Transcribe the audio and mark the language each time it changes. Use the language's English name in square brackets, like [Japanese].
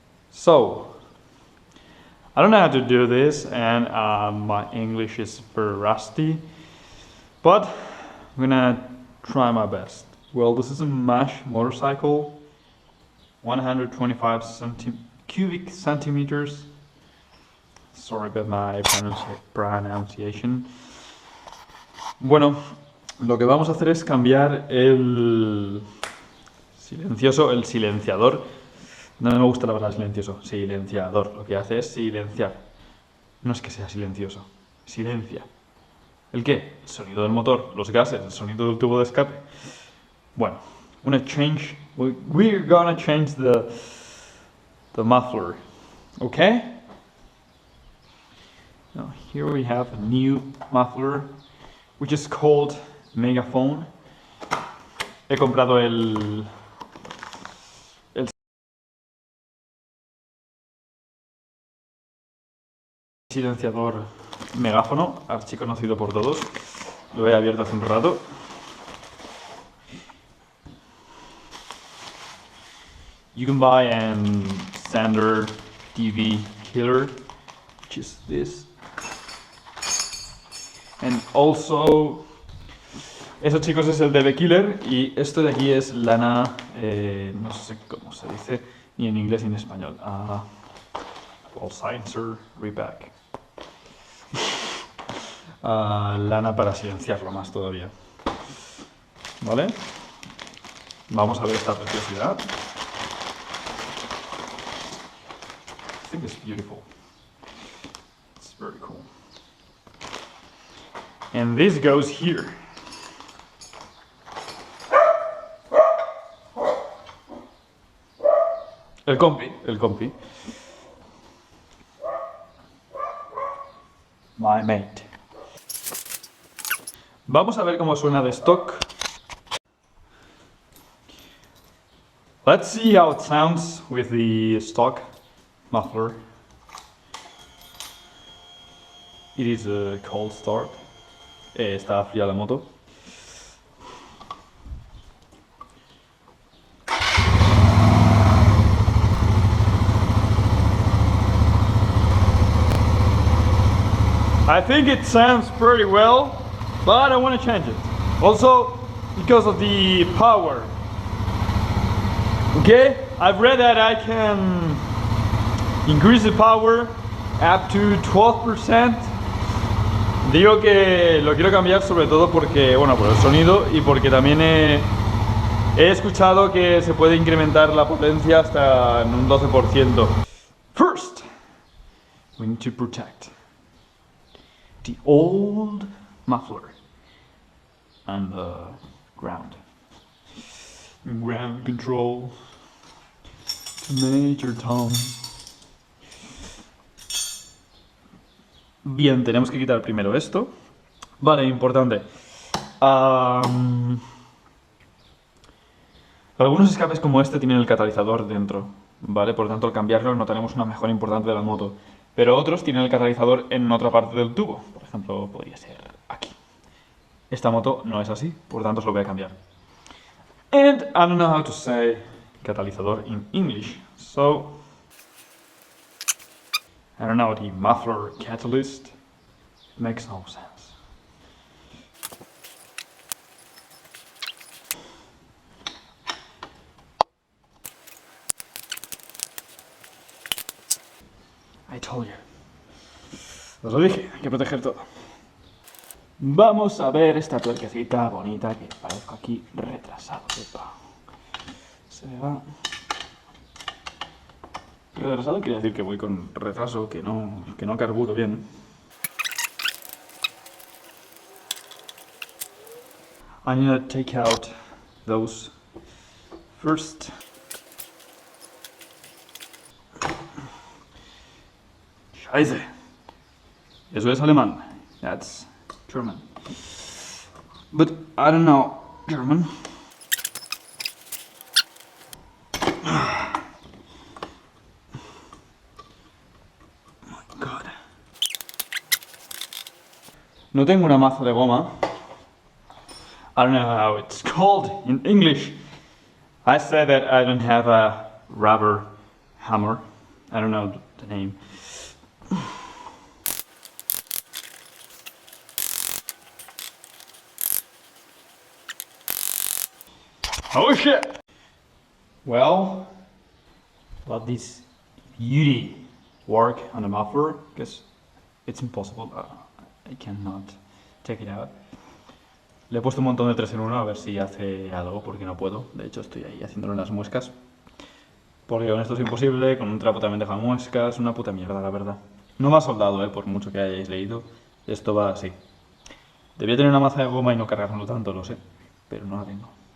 [English] So, I don't know how to do this, and my English is very rusty, but I'm gonna try my best. Well, this is a MASH motorcycle, 125 cubic centimeters. Sorry about my pronunciation. [Spanish] Bueno, lo que vamos a hacer es cambiar el silenciador. No me gusta la palabra silencioso. Silenciador. Lo que hace es silenciar. No es que sea silencioso. Silencia. ¿El qué? El sonido del motor, los gases, el sonido del tubo de escape. [English] Bueno, we're gonna change the muffler. Okay? Now here we have a new muffler, which is called Megaphone. [Spanish] He comprado el silenciador megáfono, archiconocido por todos. Lo he abierto hace un rato. [English] You can buy an standard TV killer, which is this. And also, [Spanish] eso chicos es el DB Killer, y esto de aquí es lana, no sé cómo se dice, ni en inglés ni en español. [English] Wall Silencer Repack. [Spanish] Lana para silenciarlo más todavía. ¿Vale? Vamos a ver esta preciosidad. [English] I think it's beautiful. It's very cool. And this goes here. [Spanish] El compi. [English] My mate. [Spanish] Vamos a ver cómo suena de stock. [English] Let's see how it sounds with the stock muffler. It is a cold start. [Spanish] Está fría la moto. [English] I think it sounds pretty well, but I want to change it. Also, because of the power. Okay, I've read that I can increase the power up to 12%. [Spanish] Digo que lo quiero cambiar sobre todo porque, bueno, por el sonido y porque también he escuchado que se puede incrementar la potencia hasta en un 12%. [English] First, we need to protect the old muffler and the ground control to Major Tom. [Spanish] Bien, tenemos que quitar primero esto. Vale, importante. Algunos escapes como este tienen el catalizador dentro, ¿vale? Por lo tanto, al cambiarlo notaremos una mejora importante de la moto. Pero otros tienen el catalizador en otra parte del tubo. Por ejemplo, podría ser aquí. Esta moto no es así, por lo tanto, se lo voy a cambiar. [English] And I don't know how to say catalizador in English, so I don't know, the muffler catalyst makes no sense. I told you. [Spanish] Os lo dije, hay que proteger todo. Vamos a ver esta tuerquecita bonita que parezco aquí retrasado. Epa. Se me va. Retrasado quiere decir que voy con retraso, que no carburo bien. [English] I'm gonna take out those first. [German] Scheiße. [Spanish] Eso es alemán. [English] That's German. But I don't know German. [Spanish] No tengo una maza de goma. [English] I don't know how it's called in English. I said that I don't have a rubber hammer. I don't know the name. Oh shit! Well, let this beauty work on the muffler, because it's impossible. I cannot take it out. [Spanish] Le he puesto un montón de 3 en 1 a ver si hace algo, porque no puedo. De hecho, estoy ahí haciéndolo en las muescas. Porque con esto es imposible, con un trapo también deja muescas, una puta mierda, la verdad. No me ha soldado, por mucho que hayáis leído. Esto va así. Debía tener una maza de goma y no cargármelo tanto, lo sé. Pero no la tengo.